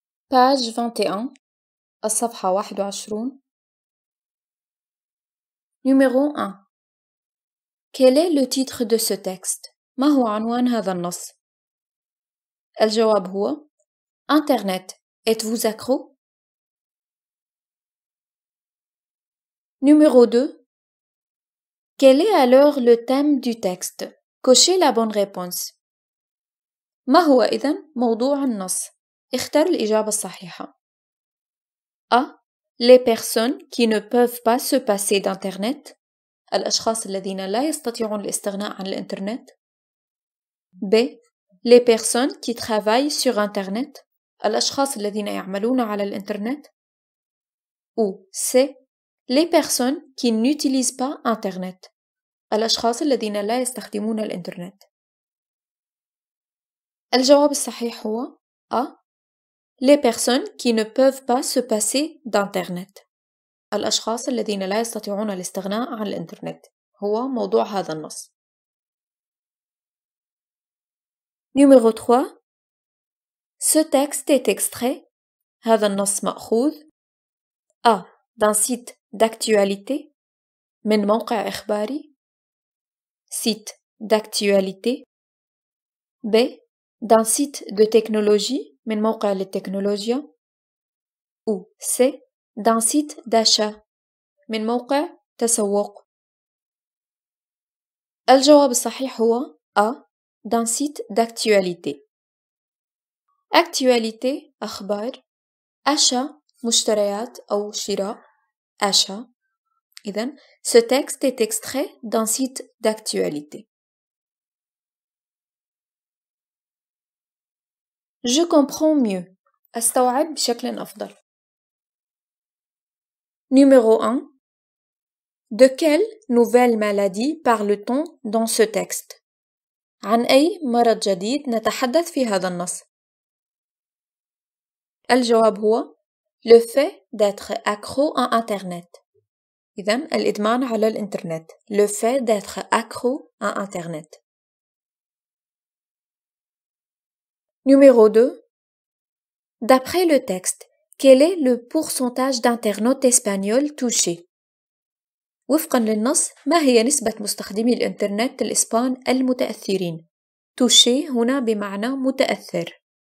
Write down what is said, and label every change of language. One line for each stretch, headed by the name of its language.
French: page 21
Arabic: الصفحة 21
French: numéro 1 Quel est le titre de ce texte؟
Arabic: ما هو عنوان هذا النص؟ الجواب هو
French: Internet. Êtes-vous accro? Numéro 2 Quel est alors le thème du texte? Cochez la bonne réponse.
Arabic: ما هو إذن موضوع النص؟ اختر الإجابة الصحيحة. A.
French: Les personnes qui ne peuvent pas se passer d'Internet.
Arabic: الأشخاص الذين لا يستطيعون الاستغناء عن الإنترنت. B.
French: Les personnes qui travaillent sur Internet.
Arabic: الأشخاص الذين يعملون على الإنترنت.
French: Ou C. Les personnes qui n'utilisent pas Internet.
Arabic: الأشخاص الذين لا يستخدمون الإنترنت. الجواب الصحيح هو A.
French: Les personnes qui ne peuvent pas se passer d'Internet.
Arabic: الأشخاص الذين لا يستطيعون الاستغناء عن الإنترنت هو موضوع هذا النص.
French: Numéro 3 Ce texte est extrait.
Arabic: هذا النص مأخوذ A.
French: D'un site d'actualité
Arabic: من موقع إخباري
French: site d'actualité B. D'un site de technologie
Arabic: من موقع للتكنولوجيا
French: ou C. D'un site d'achat
Arabic: من موقع تسوق. الجواب الصحيح هو
French: A. D'un site d'actualité.
Arabic: Actualité أخبار achat مشتريات أو شراء achat.
French: إذن ce texte est extrait d'un site d'actualité. Je comprends mieux.
Arabic: أستوعب بشكل أفضل.
French: Numéro 1 De quelle nouvelle maladie parle-t-on dans ce texte؟
Arabic: عن أي مرض جديد نتحدث في هذا النص؟ الجواب هو
French: le fait d'être accro à Internet.
Arabic: إذن الإدمان على الإنترنت.
French: Le fait d'être accro à Internet. Numéro 2 D'après le texte, quel est le pourcentage d'internautes espagnols touchés؟
Arabic: وفقا للنص ما هي نسبة مستخدمي الإنترنت الإسبان المتأثرين؟
French: touché
Arabic: هنا بمعنى متأثر.